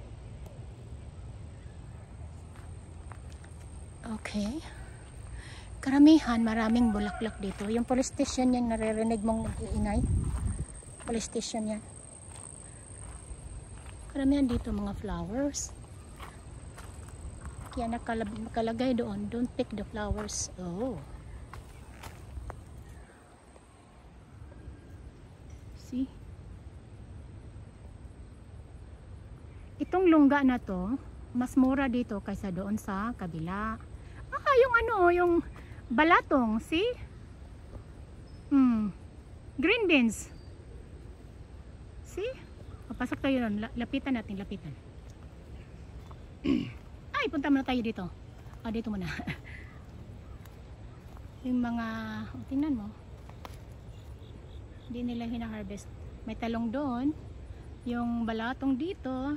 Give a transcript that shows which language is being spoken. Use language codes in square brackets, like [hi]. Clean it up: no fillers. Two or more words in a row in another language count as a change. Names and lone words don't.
[tl] Okay. Karamihan, maraming bulaklak dito. Yung [en] police station [tl] yan, naririnig mong nag-iingay. [en] Police station yan. [tl] Karamihan dito, mga flowers. Kaya nakalagay doon, [en] don't pick the flowers. Oh. See? [tl] Itong lungga na to, mas mura dito kaysa doon sa kabila. Ah, yung ano, yung balatong, see? [en] Green beans. See? [tl] Papasok tayo doon, lapitan natin, lapitan. Ay, punta muna tayo dito. Dito muna. Yung mga, tingnan mo. Hindi nila hina-harvest. May talong doon. Yung balatong dito.